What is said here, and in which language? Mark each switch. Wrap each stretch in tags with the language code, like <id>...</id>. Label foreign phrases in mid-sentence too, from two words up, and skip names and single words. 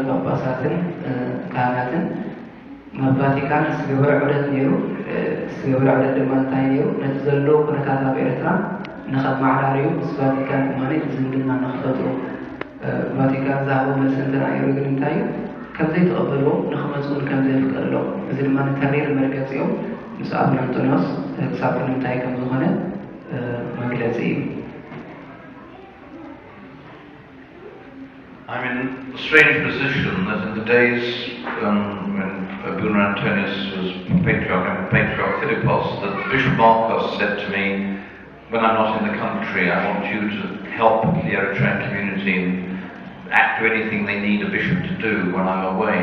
<ti>ጳጳሳትን ካህናትን ናብ ቫቲካን ዝገበረ ዑደት ነይሩ ዝገበረ ዑደት ድማ እንታይ ነይሩ ነቲ ዘሎ ኩነታት ኣብ ኤርትራ ንኸማዕራርዩ ምስ ቫቲካን ድማኒ ዝምድና ንኽፈጥሩ ቫቲካን ዝሃቦ መልሲ እንተነይሩ ግን እንታይ እዩ ከምዘይተቐበልዎ ንኽመፁን ከምዘይፍቀድሎም እዚ ድማ ንተሪር መርገፂኦም ምስ ኣቡነ አንጦኖስ ክሳብ ንምንታይ ከም ዝኾነ መግለፂ እዩ</ti> <en>I'm in a strange position that in the days when Abune Antonios was Patriarch and Patriarch Philippos, that Bishop Marcos said to me, when I'm not in the country, I want you to help the Eritrean community and do anything they need a bishop to do when I'm away.</en>